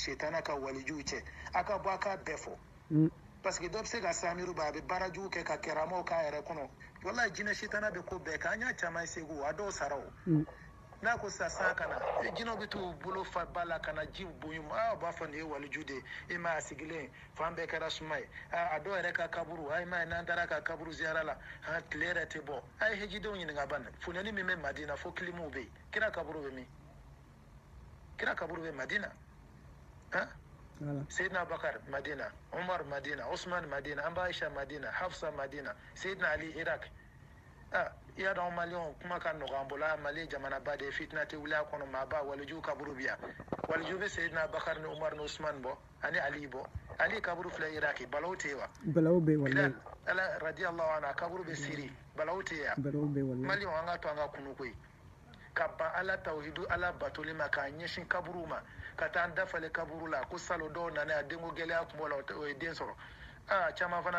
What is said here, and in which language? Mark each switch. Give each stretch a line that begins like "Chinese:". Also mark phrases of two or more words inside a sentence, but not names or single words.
Bambara: shetana ka walijuw cɛ a ka bɔ a k'a bɛɛ fɔ
French: parce que
Bambara: dɔ bɛ se ka samiru ba a bɛ baarajuw kɛ ka kɛramaw k'a yɛrɛ kɔnɔ wallahi jinɛ shetana bɛ ko bɛɛ kɛ an y'a caman segu a dɔw sara o n'a ko sisan ka na jinɛw bɛ t'u bolo fa ba la ka na ji bonyu u b'a fɔ nin ye waliju de ye e ma a sigilen fan bɛɛ kɛra suma ye a dɔw yɛrɛ ka kaburu a ma ye n'an taara ka kaburu ziyara la tile yɛrɛ tɛ bɔ a ye hejidenw ɲininka ban funtɛni min bɛ Madina fo kilimuw bɛ yen kira kaburu bɛ min kira kaburu bɛ Madina Seydina Bakar Madina Umar Madina Usman Madina Amba Aisha Madina Hafsa Madina Seydina Ali Iraq i y'a dɔn maliyɛnw kuma ka nɔgɔ an bolo Mali jamanaba de ye fitina tɛ wuli a kɔnɔ maa ba waliju kaburu bɛ yan waliju bɛ Seydina Bakar ni Umar ni Usman bɔ ani Ali bɔ Ali kaburu filɛ Iraki balawu tɛ yen wa balawu bɛ wallahi ala
Arabic: رضي الله عنه
Bambara: kaburu bɛ Siri balawu tɛ yen wa maliyɛnw an ka to an ka kunu koyi ka ban ala tawhidu ala batoli ma ka ɲɛsin kaburu ma ka taa an dafale kaburu la ko salo dɔw nana a denko gɛlɛya kun b'o la o ye den sɔrɔ caman fana